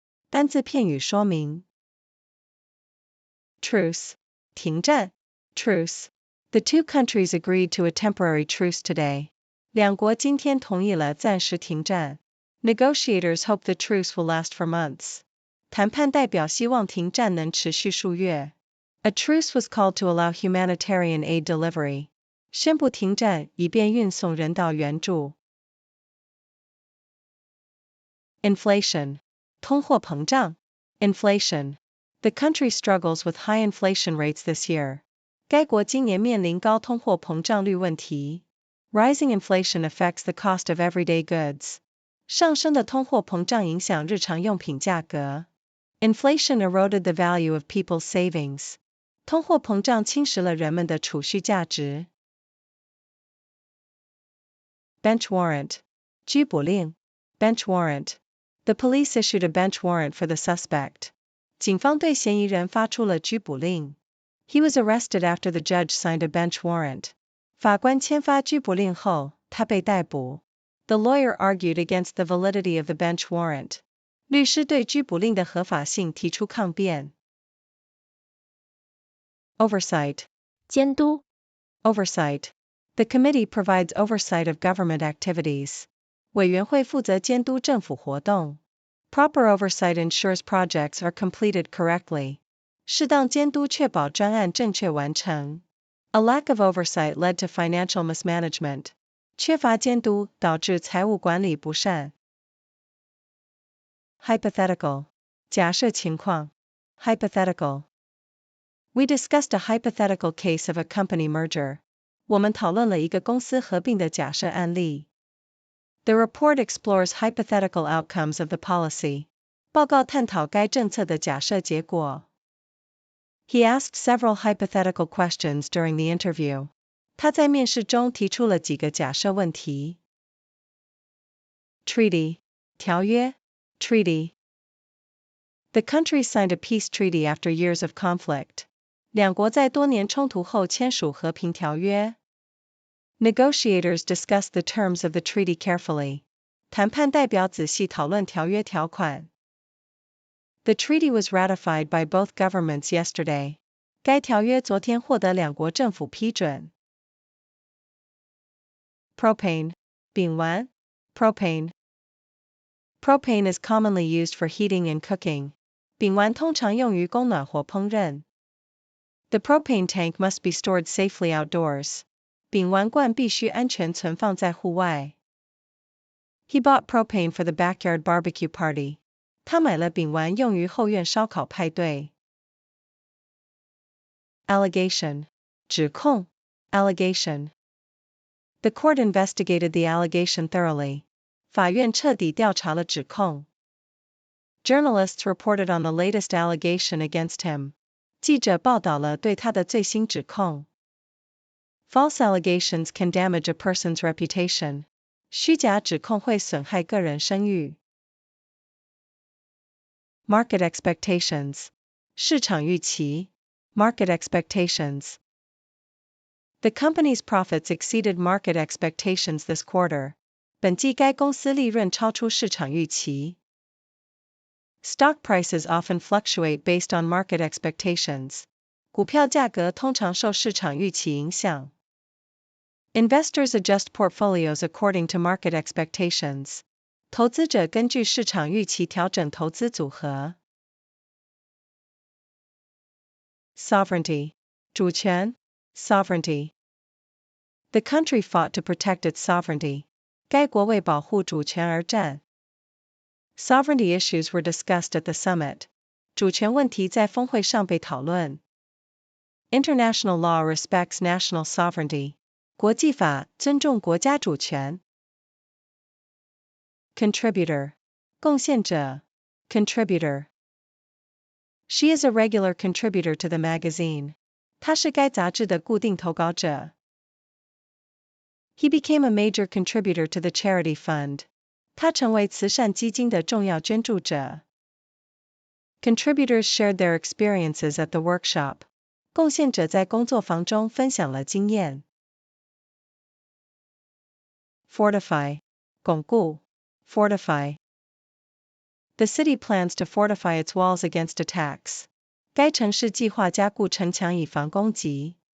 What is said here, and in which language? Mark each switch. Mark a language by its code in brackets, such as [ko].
[zh] 单字片语说明 [en] Truce 停战 Truce The two countries agreed to a temporary truce today. [zh] 两国今天同意了暂时停战 [en] Negotiators hope the truce will last for months. [zh] 谈判代表希望停战能持续数月 [en] A truce was called to allow humanitarian aid delivery. [zh] 宣布停战以便运送人道援助 Inflation 通货膨胀 Inflation. [en] The country struggles with high inflation rates this year. [zh] 该国今年面临高通货膨胀率问题 [en] Rising inflation affects the cost of everyday goods. [zh] 上升的通货膨胀影响日常用品价格 [en] Inflation eroded the value of people's savings. [zh] 通货膨胀侵蚀了人们的储蓄价值 Bench warrant 拘捕令 Bench warrant. [en] The police issued a bench warrant for the suspect. [zh] 警方对嫌疑人发出了拘捕令 [en] He was arrested after the judge signed a bench warrant. [zh] 法官签发拘捕令后他被逮捕。 [en] The lawyer argued against the validity of the bench warrant. [zh] 律师对拘捕令的合法性提出抗辩。 [en] Oversight. [zh] 监督 [en] Oversight. The committee provides oversight of government activities. [zh] 委员会负责监督政府活动。 [en] Proper oversight ensures projects are completed correctly. [zh] 适当监督确保专案正确完成。 [en] A lack of oversight led to financial mismanagement. [zh] 缺乏监督导致财务管理不善。 [en] Hypothetical. 假设情况。Hypothetical. We discussed a hypothetical case of a company merger. [zh] 我们讨论了一个公司合并的假设案例。 [en] The report explores hypothetical outcomes of the policy. [zh] 报告探讨该政策的假设结果。 [en] He asked several hypothetical questions during the interview. [zh] 他在面试中提出了几个假设问题。 [en] Treaty. 条约 Treaty. The countries signed a peace treaty after years of conflict. [zh] 两国在多年冲突后签署和平条约。 [en] Negotiators discussed the terms of the treaty carefully. [zh] 谈判代表仔细讨论条约条款。 [en] The treaty was ratified by both governments yesterday. [zh] 该条约昨天获得两国政府批准。 [en] Propane. 丙烷 Propane. Propane is commonly used for heating and cooking. [zh] 丙烷通常用于供暖或烹饪。 [en] The propane tank must be stored safely outdoors. [zh] 丙烷罐必须安全存放在户外。 [en] He bought propane for the backyard barbecue party. [zh] 他买了丙烷用于后院烧烤派对。 [en] Allegation. 指控 Allegation. The court investigated the allegation thoroughly. [zh] 法院彻底调查了指控。 [en] Journalists reported on the latest allegation against him. [zh] 记者报道了对他的最新指控。 [en] False allegations can damage a person's reputation. [zh] 虚假指控会损害个人声誉。 [en] Market expectations. 市场预期 Market expectations. The company's profits exceeded market expectations this quarter. [zh] 本季该公司利润超出市场预期。 [en] Stock prices often fluctuate based on market expectations. [zh] 股票价格通常受市场预期影响。 [en] Investors adjust portfolios according to market expectations. [zh] 投资者根据市场预期调整投资组合。 [en] Sovereignty. 主权 Sovereignty. The country fought to protect its sovereignty. [zh] 该国为保护主权而战。 [en] Sovereignty issues were discussed at the summit. [zh] 主权问题在峰会上被讨论。 [en] International law respects national sovereignty. [zh] 国际法尊重国家主权。 [en] Contributor. 贡献者 Contributor. She is a regular contributor to the magazine. [zh] 她是该杂志的固定投稿者。 [en] He became a major contributor to the charity fund. [zh] 他成为慈善基金的重要捐助者。 [en] Contributors shared their experiences at the workshop. [zh] 贡献者在工作坊中分享了经验。 [en] Fortify. 巩固 Fortify. The city plans to fortify its walls against attacks. [zh] 该城市计划加固城墙以防攻击。